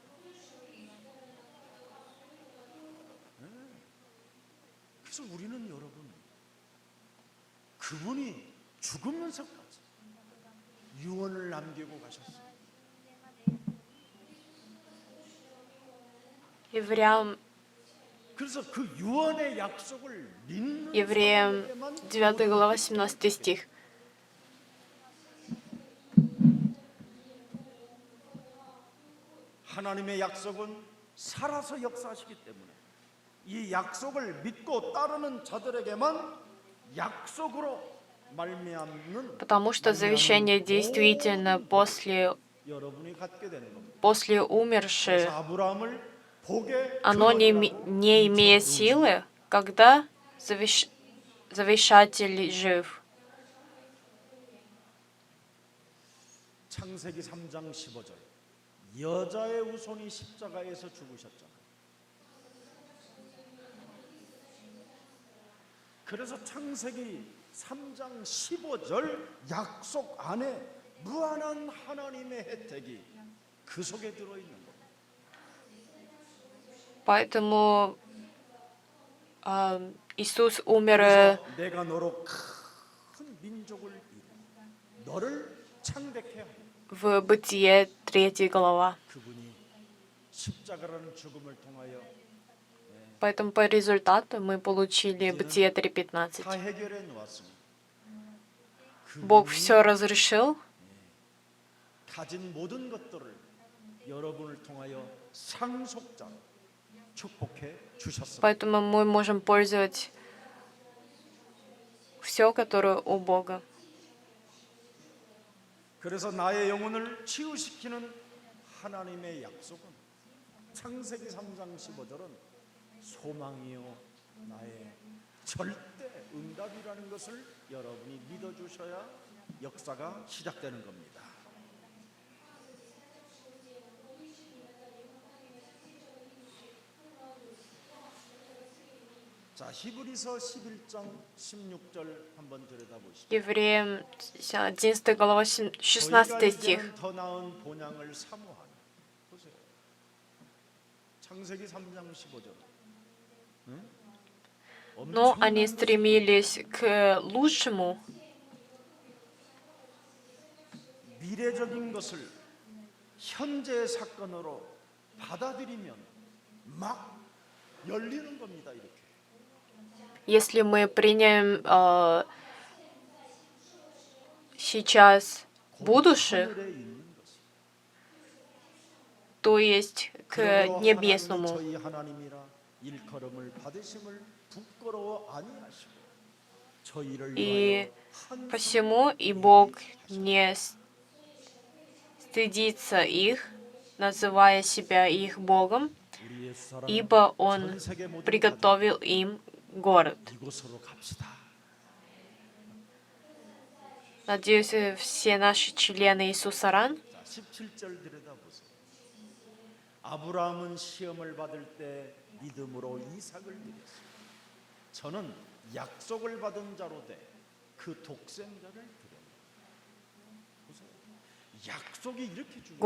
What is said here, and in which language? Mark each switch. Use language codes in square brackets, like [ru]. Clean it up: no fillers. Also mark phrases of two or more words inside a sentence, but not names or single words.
[ko] 그래서 우리는 여러분 그분이 죽으면서까지 유언을 남기고 가셨어요. 그래서 그 유언의 약속을 믿는 [ru] Евреям [ko] 사람에게만 [ru] 9 глава 17 стих. [ko] 하나님의 약속은 살아서 역사하시기 때문에 이 약속을 믿고 따르는 자들에게만 약속으로 말미암는 [ru] Потому что завещание действительно после [ko] 여러분이 갖게 되는 겁니다. [ru] умерших. [ko] 아브라함을 복의 [ru] Оно не [ko] 근원이라고 [ru] имеет силы, когда завещатель жив. [ko] 창세기 3장 15절 여자의 후손이 십자가에서 죽으셨잖아요. 그래서 창세기 3장 15절 약속 안에 무한한 하나님의 혜택이 그 속에 들어있는 겁니다. [ru] Поэтому Иисус умер [ko] 그래서 내가 너로 큰 민족을 이루고 너를 창대케 하고 [ru] в Бытие 3 глава. [ko] 그분이 십자가라는 죽음을 통하여 [ru] Поэтому по результату мы получили Бытие 3:15. [ko] 다 해결해 놓았습니다. [ru] Бог все разрешил, [ko] 가진 모든 것들을 여러분을 통하여 상속자로 축복해 주셨습니다. [ru] поэтому мы можем пользовать все, которое у Бога. [ko] 그래서 나의 영혼을 치유시키는 하나님의 약속은 창세기 3장 15절은 소망이요 나의 절대 응답이라는 것을 여러분이 믿어주셔야 역사가 시작되는 겁니다. 자, 히브리서 11장 16절 한번 들여다보시죠. [ru] Евреям 11 глава 16 стих. [ko] 더 나은 본향을 사모하니. 보세요. 창세기 3장 15절. [ru] Но они стремились к лучшему, [ko] 미래적인 것을 현재의 사건으로 받아들이면 막 열리는 겁니다. 이렇게. [ru] если мы примем сейчас будущих, [ko] 하늘에 있는 것을. [ru] то есть к [ko] 그러므로 하나님이 [ru] небесному. [ko] 저희 하나님이라 일컬음을 받으심을 부끄러워 아니하시고 저희를 [ru] И [ko] 위하여 한 [ru] посему и Бог не стыдится их, называя себя их Богом, [ko] 우리 옛사람 [ru] ибо Он [ko] 전 세계 모든 [ru] приготовил им город. [ko] 가족 이곳으로 갑시다. [ru] Надеюсь, все наши члены Иисуса Ран. [ko] 자, 17절 들여다보세요. 아브라함은 시험을 받을 때 믿음으로 이삭을 드렸습니다. 저는 약속을 받은 자로 돼 그 독생자를 드렸습니다. 보세요. 약속이 이렇게 중요해요.